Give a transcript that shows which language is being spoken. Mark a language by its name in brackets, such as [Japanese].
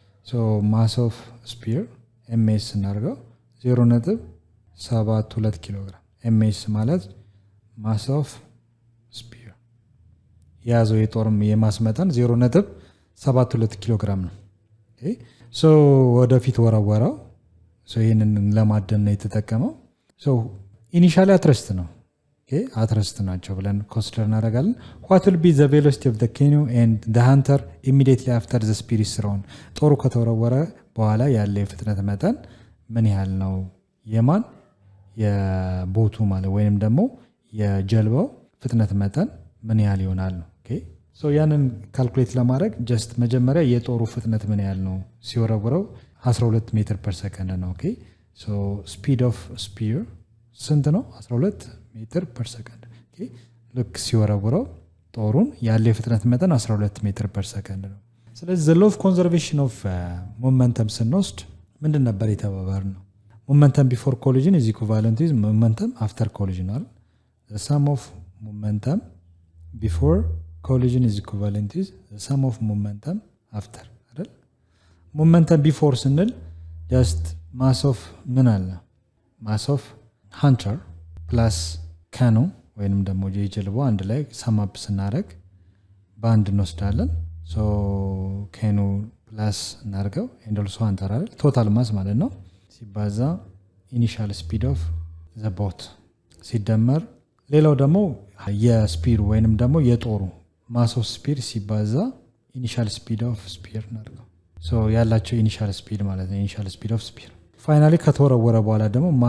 [Amharic] so mass of spear ms እናርገው 0.72 ኪሎ ግራም ms ማለት mass of spear ያዘው የጦርም የማስመጠን 0.72 ኪሎ ግራም ነው። ኦኬ so ወደፊት ወራወራው so ይሄንን ለማደን ነው የተጠቀመው። so ኢኒሻሊ አትረስት ነው ኦኬ አትረስት ናቸው ብለን ኮንሲደር እናደርጋለን። [English] what will be the velocity of the canoe and the hunter immediately after the spear is thrown? [Amharic] ጦሩ ከተወረወረ በኋላ ያለ የፍጥነት መጠን ምን ያህል ነው? የማን የቦቱ ማለት ወይንም ደግሞ የጀልባው ፍጥነት መጠን ምን ያህል ይሆናል ነው። ኦኬ ሶ ያንን ካልኩሌት ለማድረግ ጀስት መጀመሪያ የጦሩ ፍጥነት ምን ያህል ነው ሲወረወረው 12 ሜትር ፐር ሰከንድ ነው። ኦኬ ሶ ስፒድ ኦፍ ስፒር ስንት ነው? 12 ሜትር ፐር ሰከንድ። ኦኬ ልክ ሲወረወረው ጦሩን ያለ የፍጥነት መጠን 12 ሜትር ፐር ሰከንድ ነው። ስለዚህ [English] the law of conservation of momentum [Amharic] ስንወስድ ምንድን ነበር የተባባልነው? [English] momentum before collision is equivalent to momentum after collision አይደል? the sum of momentum before collision is equivalent to the sum of momentum after አይደል? momentum before ስንል just mass of ምን አለ? mass of hunter plus canoe [Amharic] ወይንም ደግሞ የጀልባው አንድ ላይ sum up ስናደርግ በአንድ እንወስዳለን። so canoe plus እናርገው and also hunter አይደል? total mass ማለት ነው ሲባዛ [English] initial speed of the boat [Amharic] ሲደመር ሌላው ደግሞ የስፒር ወይንም ደግሞ የጦሩ mass of spear ሲባዛ initial speed of spear እናርገው so ያላቸው initial speed ማለት ነው initial speed of spear ፋይናሊ ከተወረወረ በኋላ ደግሞ